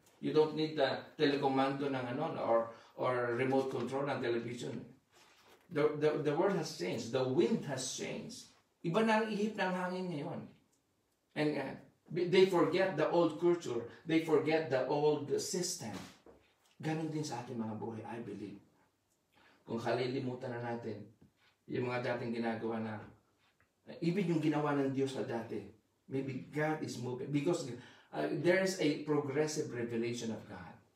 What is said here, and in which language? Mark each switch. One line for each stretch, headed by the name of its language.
English: You don't need the telecommando ng or remote control ng television. The world has changed. The wind has changed.
Filipino: Iba na ang ihip ng hangin ngayon.
English: And they forget the old culture. They forget the old system.
Filipino: Ganon din sa ating mga buhay,
English: I believe.
Filipino: Kung kalilimutan na natin yung mga dating ginagawa na even yung ginawa ng Diyos sa dati,
English: maybe God is moving because there's a progressive revelation of God.